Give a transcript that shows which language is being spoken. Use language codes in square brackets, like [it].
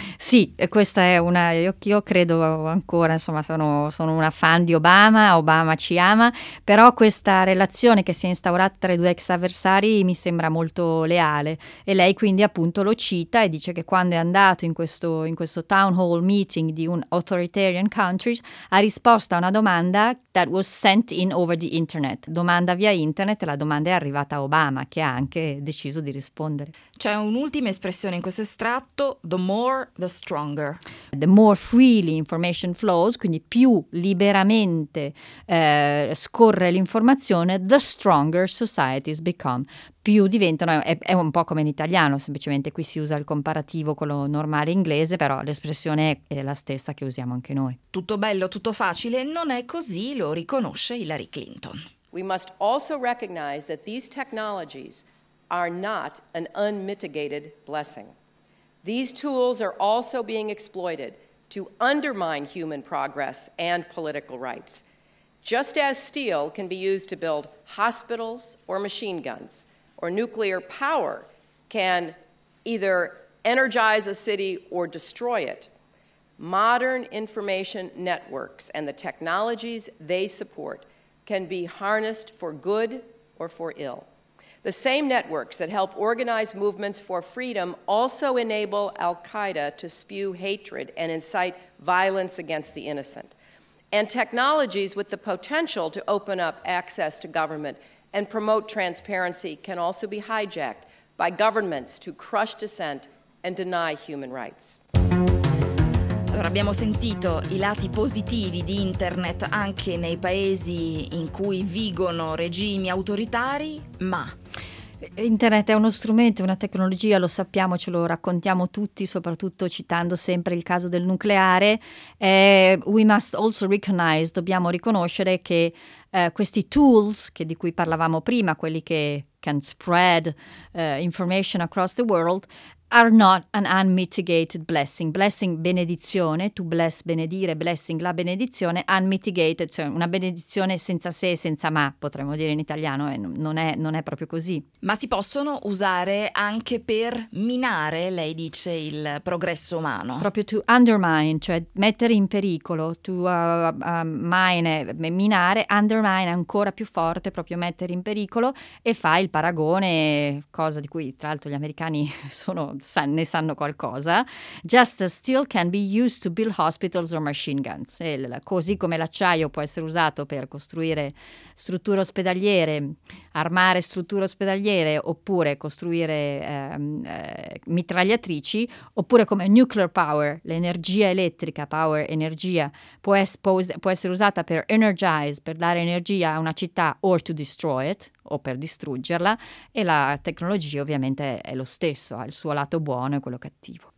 [it] Sì, questa è una, io credo ancora, insomma sono una fan di Obama, Obama ci ama, però questa relazione che si è instaurata tra i due ex avversari mi sembra molto leale, e lei quindi appunto lo cita e dice che quando è andato in questo town hall meeting di un [en] authoritarian countries, [it] ha risposto a una domanda [en] that was sent in over the internet. [it] Domanda via internet, la domanda è arrivata a Obama, che ha anche deciso di rispondere. C'è un'ultima espressione in questo estratto, [en] the more, the stronger. The more freely information flows, [it] quindi più liberamente scorre l'informazione, [en] the stronger societies become. [it] Più diventano, è un po' come in italiano, semplicemente qui si usa il comparativo con lo normale inglese, però l'espressione è la stessa che usiamo anche noi. Tutto bello, tutto facile, non è così, lo riconosce Hillary Clinton. [en] We must also recognize that these technologies are not an unmitigated blessing. These tools are also being exploited to undermine human progress and political rights. Just as steel can be used to build hospitals or machine guns, or nuclear power can either energize a city or destroy it, modern information networks and the technologies they support can be harnessed for good or for ill. The same networks that help organize movements for freedom also enable Al-Qaeda to spew hatred and incite violence against the innocent. And technologies with the potential to open up access to government and promote transparency can also be hijacked by governments to crush dissent and deny human rights. [it] Allora, abbiamo sentito i lati positivi di internet anche nei paesi in cui vigono regimi autoritari, ma... Internet è uno strumento, una tecnologia, lo sappiamo, ce lo raccontiamo tutti, soprattutto citando sempre il caso del nucleare. [en] We must also recognize, [it] dobbiamo riconoscere che questi tools, che di cui parlavamo prima, quelli che [en] can spread information across the world, are not an unmitigated blessing. [it] Blessing, benedizione, to bless, benedire, blessing, la benedizione, unmitigated, cioè una benedizione senza se e senza ma, potremmo dire in italiano, e non è proprio così. Ma si possono usare anche per minare, lei dice, il progresso umano. Proprio to undermine, cioè mettere in pericolo, to mine, minare, undermine ancora più forte, proprio mettere in pericolo, e fa il paragone, cosa di cui tra l'altro gli americani sono... ne sanno qualcosa. [en] Just as steel can be used to build hospitals or machine guns. [it] E così come l'acciaio può essere usato per costruire strutture ospedaliere, armare strutture ospedaliere, oppure costruire mitragliatrici, oppure come nuclear power, l'energia elettrica, power, energia, può essere usata per energize, per dare energia a una città, [en] or to destroy it, [it] o per distruggerla, e la tecnologia ovviamente è lo stesso, ha il suo lato buono e quello cattivo.